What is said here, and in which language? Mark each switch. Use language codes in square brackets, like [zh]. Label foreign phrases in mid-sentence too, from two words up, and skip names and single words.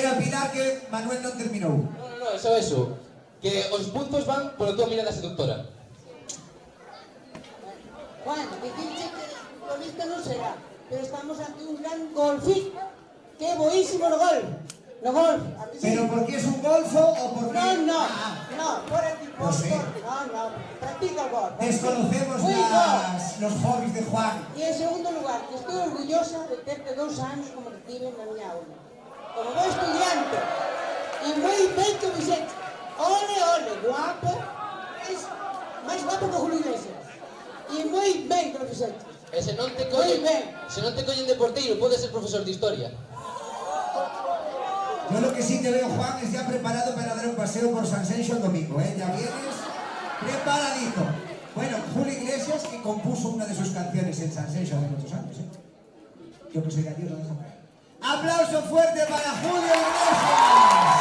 [gl] Pero Pilar, que Manuel non terminou. [es] No, eso. [gl] Que os puntos van pola tua mirada seductora. Juan, decirche que golista non será, pero estamos ante un gran golfín. Que boísimo no gol. No golf. [es] ¿Pero porque es un golfo o porque...? No, por aquí, por... Pues sí. No, practica el golf. Desconocemos los hobbies de Juan. Y en segundo lugar, que estoy orgullosa de [gl] terte 2 anos como que tive na miña aula. [es] Como buen estudiante. Y [gl] moi ben que Vicente. [es] Ole, guapo. [gl] Es máis guapo que Julio Iglesias. Y moi ben que Vicente. E se non te collen de porteiro, podes ser profesor de historia. [es] Yo lo que sí te veo, Juan, es ya preparado para dar un paseo por San Sencho el domingo, ¿eh? Ya vienes preparadito. Bueno, Julio Iglesias, que compuso una de sus canciones en San Sencho hace muchos años, ¿eh? Yo que soy gallego, no dejo. ¡Aplauso fuerte para Julio Iglesias!